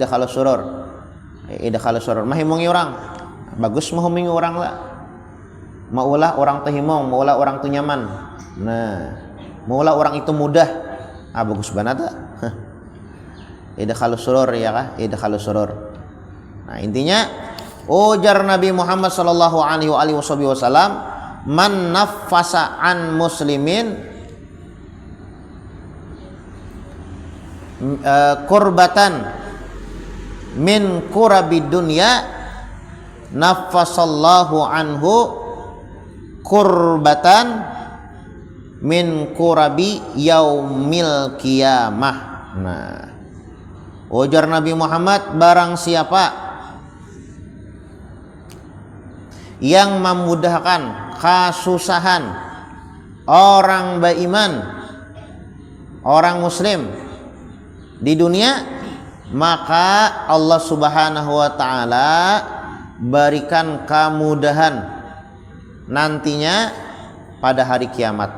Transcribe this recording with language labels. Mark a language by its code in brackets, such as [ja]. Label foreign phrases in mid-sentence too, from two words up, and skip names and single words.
[ar] إدخال السرور [bjn] mahimungi orang. Bagus mahimungi orang lah. Maulah orang tuh himong, maulah orang tuh nyaman. Nah, maulah orang itu mudah. Bagus banget. [ar] إدخال السرور [bjn] ya kah? [ar] إدخال السرور. [bjn] Nah, intinya ujar Nabi Muhammad [ar] صلى الله عليه وسلم من نفس عن مسلم كربة من كرب الدنيا نفس الله عنه كربة من كرب يوم القيامة. [id] Nah, ujar Nabi Muhammad, barang siapa yang memudahkan kasusahan orang beriman, orang muslim di dunia, maka Allah [ar] سبحانه وتعالى [id] berikan kemudahan nantinya pada hari kiamat.